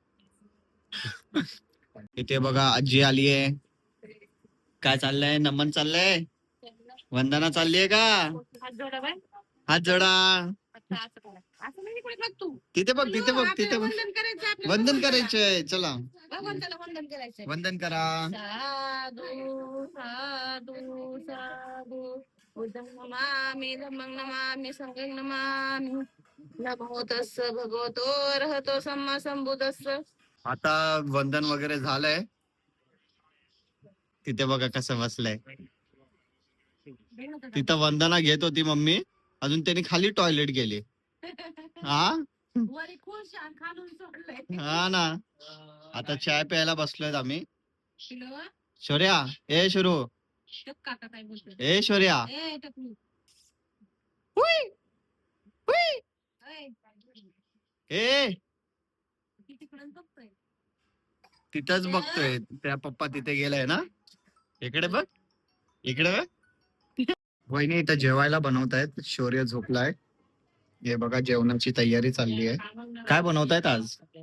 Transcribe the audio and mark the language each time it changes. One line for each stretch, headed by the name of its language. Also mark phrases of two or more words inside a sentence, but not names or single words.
Marathi: इथे बघा आजी आली आहे. काय चाललंय? नमन चाललंय, वंदना चाललीये का? हात जोडा. तिथे बघ तिथे बघ तिथे बघ. वंदन करायचंय. चला वंदन करा.
Pali: साधू साधू साधू उदं नमामि धम्मं नमामि संघं नमामि नमो तस्स भगवतो अर्हतो सम्मा संबुद्धस्स.
Marathi: आता वंदन वगैरे झालंय. तिथे बघा कसं बसलंय. तिथं वंदना घेत होती मम्मी, अजून त्यांनी खाली टॉयलेट गेली. हा, वरी खुश आणि खालून सोडलंय. हा ना. आता चाय प्यायला बसलोय आम्ही. पिलो, शौर्या, ए शुरू, टप काका काय बोलतोय? ए शौर्या. ए टपलू. हुई, हुई. ऐ, ए ती तिकडून बघतोय. तिथंच बघतोय. त्या पप्पा तिथे गेलाय ना. इकडे बघ, इकडे बघ. वहिनी इथं जेवायला बनवतायत. शौर्य झोपलाय. हे बघा जेवणाची तयारी चालली आहे. काय बनवतायत आज?